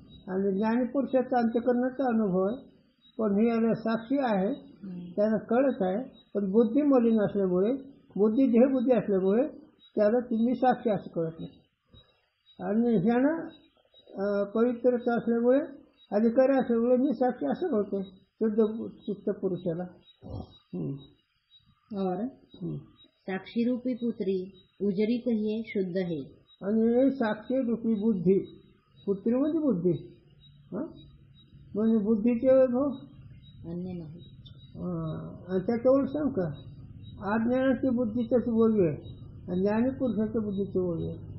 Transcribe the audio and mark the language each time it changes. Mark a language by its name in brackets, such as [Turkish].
[Marathi] आणि ज्ञानीपुरुषाचा अंतःकरणाचा अनुभव आहे. पण हे याला साक्षी आहे, त्याला कळत आहे. पण बुद्धी मलिन असल्यामुळे, बुद्धी देहबुद्धी असल्यामुळे त्याला तुम्ही साक्षी असं कळत नाही. आणि ह्यानं पवित्रता असल्यामुळे, अधिकारी असल्यामुळे मी साक्षी असं कळतो शुद्ध चित्त पुरुषाला. [Hindi] और साक्षी रूपी पुत्री उजरी कहिए शुद्ध है. [Marathi] आणि साक्षी रूपी बुद्धी, पुत्री म्हणजे बुद्धी, म्हणजे बुद्धीचे भाऊ अन्य नाही. आणि त्याच्यावर सांग का अज्ञानाची बुद्धीच्याच ओळी आहे आणि ज्ञानीपुरुषाच्या बुद्धीची ओळी आहे.